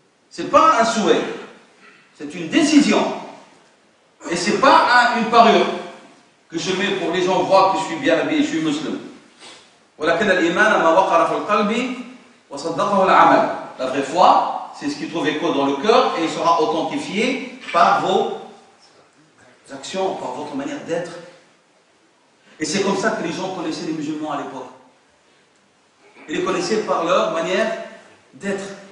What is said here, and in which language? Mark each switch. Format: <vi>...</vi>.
<fr>C'est pas un souhait, c'est une décision. Et c'est pas une parure que je mets pour les gens voient que je suis bien habillé, je suis musulman.</fr> <ar>ولكن الإيمان ما وقر في القلب وصدقه العمل.</ar> <fr>La vraie foi, c'est ce qui trouve écho dans le cœur et il sera authentifié par vos actions, par votre manière d'être. Et c'est comme ça que les gens connaissaient les musulmans à l'époque. Ils les connaissaient par leur manière d'être.</fr>